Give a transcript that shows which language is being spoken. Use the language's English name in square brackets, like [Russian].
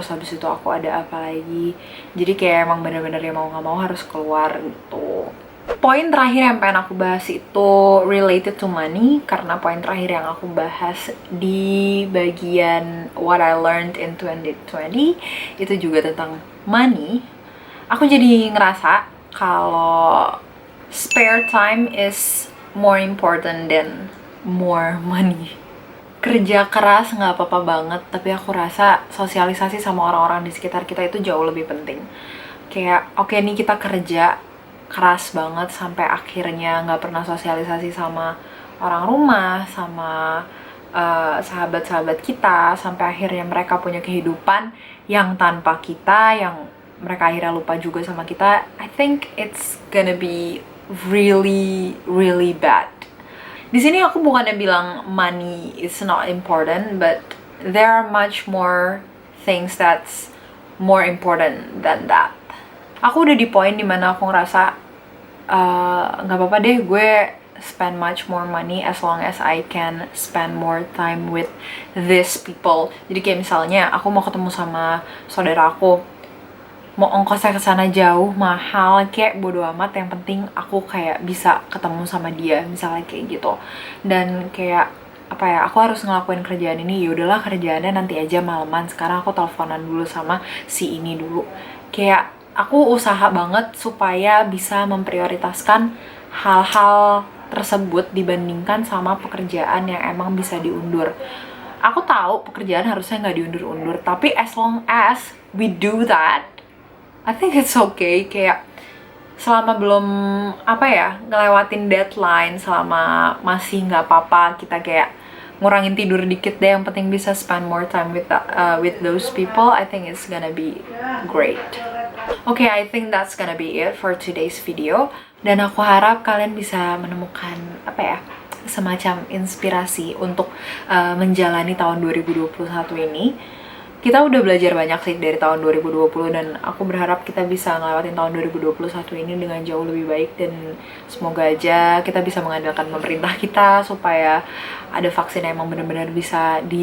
[Indonesian] Terus habis itu aku ada apa lagi, jadi kayak emang bener-bener ya mau gak mau harus keluar gitu. Poin terakhir yang pengen aku bahas itu [English] related to money, [Indonesian] karena poin terakhir yang aku bahas di bagian [English] what I learned in 2020 [Indonesian] itu juga tentang money. Aku jadi ngerasa kalau [English] spare time is more important than more money. [Indonesian] Kerja keras nggak apa-apa banget, tapi aku rasa sosialisasi sama orang-orang di sekitar kita itu jauh lebih penting. Kayak oke nih kita kerja keras banget sampai akhirnya nggak pernah sosialisasi sama orang rumah, sama sahabat-sahabat kita, sampai akhirnya mereka punya kehidupan yang tanpa kita, yang mereka akhirnya lupa juga sama kita. [English] I think it's gonna be really really bad. [Indonesian] Di sini aku bukannya bilang [English] money is not important, but there are much more things that's more important than that. [Indonesian] Aku udah di poin dimana aku ngerasa nggak apa-apa deh gue [English] spend much more money as long as I can spend more time with these people. [Indonesian] Jadi kayak misalnya aku mau ketemu sama saudara aku, mau ongkosnya ke sana jauh, mahal, kayak bodo amat, yang penting aku kayak bisa ketemu sama dia, misalnya kayak gitu. Dan kayak apa ya, aku harus ngelakuin kerjaan ini, ya udahlah kerjaannya nanti aja malaman, sekarang aku teleponan dulu sama si ini dulu. Kayak aku usaha banget supaya bisa memprioritaskan hal-hal tersebut dibandingkan sama pekerjaan yang emang bisa diundur. Aku tahu pekerjaan harusnya nggak diundur-undur, tapi [English] as long as we do that, I think it's okay. [Indonesian] Kayak selama belum apa ya ngelewatin deadline, selama masih nggak apa-apa kita kayak ngurangin tidur dikit deh, yang penting bisa [English] spend more time with those people. I think it's gonna be great. Okay, I think that's gonna be it for today's video. [Indonesian] Dan aku harap kalian bisa menemukan apa ya, semacam inspirasi untuk menjalani tahun 2021 ini. Kita udah belajar banyak sih dari tahun 2020, dan aku berharap kita bisa ngelewatin tahun 2021 ini dengan jauh lebih baik, dan semoga aja kita bisa mengandalkan pemerintah kita supaya ada vaksin yang emang benar-benar bisa